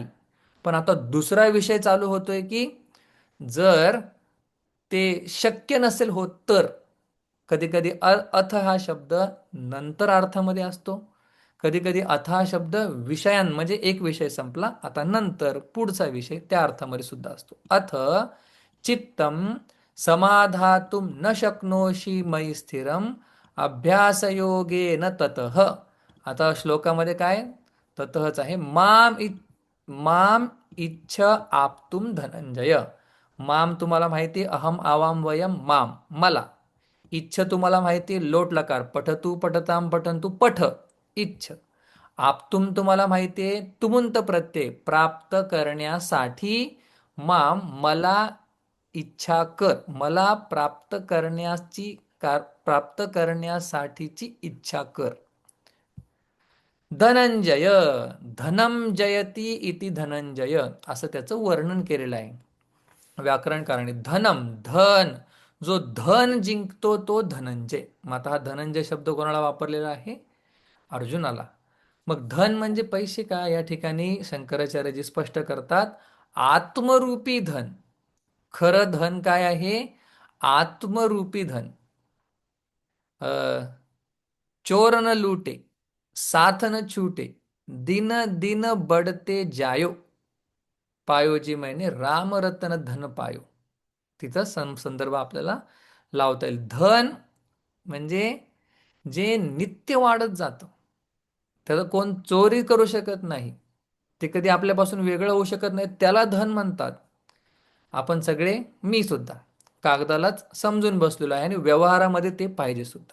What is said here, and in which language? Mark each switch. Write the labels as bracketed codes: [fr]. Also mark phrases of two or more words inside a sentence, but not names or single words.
[mr] पण आता दुसरा विषय चालू होतोय की जर ते शक्य नसेल होत तर. कधी कधी अथ हा शब्द नंतर अर्थामध्ये असतो. कधी कधी अथ हा शब्द विषयां म्हणजे एक विषय संपला आता नंतर पुढचा विषय त्या अर्थामध्ये सुद्धा असतो. [sa] अथ चित्तम समाधातुम न शक्नोषी मयी स्थिरम अभ्यासयोगेन ततः. [mr] आता श्लोकामध्ये काय ततःच आहे. [sa] माम इच्छ आप्तुम धनंजय. [mr] माम तुम्हाला माहिती, [sa] अहम आवाम वयम माम मला. [mr] इच्छ तुम्हाला माहिती, [sa] लोट लकार, पठतू पठताम पठंतू पठ इच्छ. [mr] आप्तुम तुम्हाला माहितीये, तुमुंत प्रत्यय प्राप्त करण्यासाठी. माम मला इच्छा कर, मला प्राप्त करण्यासाठीची इच्छा कर. धनंजय. [sa] धनम जयती इति धनंजय [mr] असं त्याचं वर्णन केलेलं आहे व्याकरणकारांनी. धनम धन, जो धन जिंकतो तो धनंजय. मग आता हा धनंजय शब्द कोणाला वापरलेला आहे? अर्जुनाला. मग धन म्हणजे पैसे का? या ठिकाणी शंकराचार्यजी स्पष्ट करतात, आत्मरूपी धन. खरं धन काय आहे? आत्मरूपी धन. [hi] चोर न लूटे, साथ न छूटे, दिन दिन बढते जायो, पायोजी मैंने राम रतन धन पायो. [mr] तिचा संदर्भ आपल्याला लावता येईल. धन म्हणजे जे नित्य वाढत जातं, त्याला कोण चोरी करू शकत नाही, ते कधी आपल्यापासून वेगळं होऊ शकत नाही, त्याला धन म्हणतात. आपण सगळे, मी सुद्धा कागदालाच समजून बसलेलो आहे आणि व्यवहारामध्ये ते पाहिजे सुद्धा.